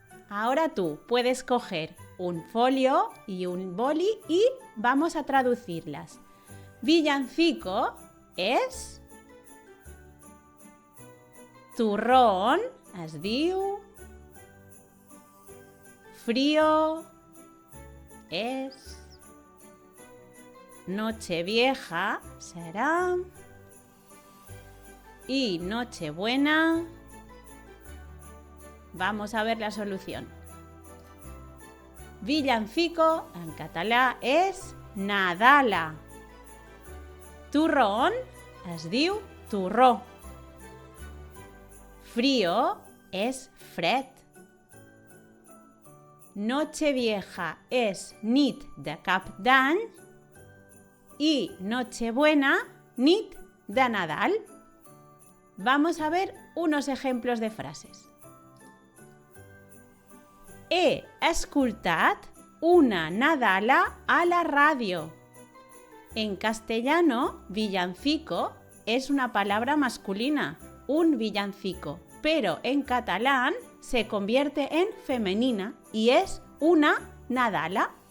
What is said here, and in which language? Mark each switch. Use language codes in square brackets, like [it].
[es] Ahora tú puedes coger un folio y un boli y vamos a traducirlas. [ca] Villancico és turrón, es diu. Frío és. [es] Nochevieja será. Y Nochebuena. Vamos a ver la solución. [ca] Villancico en català és Nadala. Turrón es diu torró. Frío és fred. Nochevieja és nit de cap d'any i Nochebuena nit de Nadal. [es] Vamos a ver unos ejemplos de frases. [ca] He escoltat una Nadala a la radio. [es] En castellano, villancico es una palabra masculina, un villancico, pero en catalán se convierte en femenina y es una Nadala.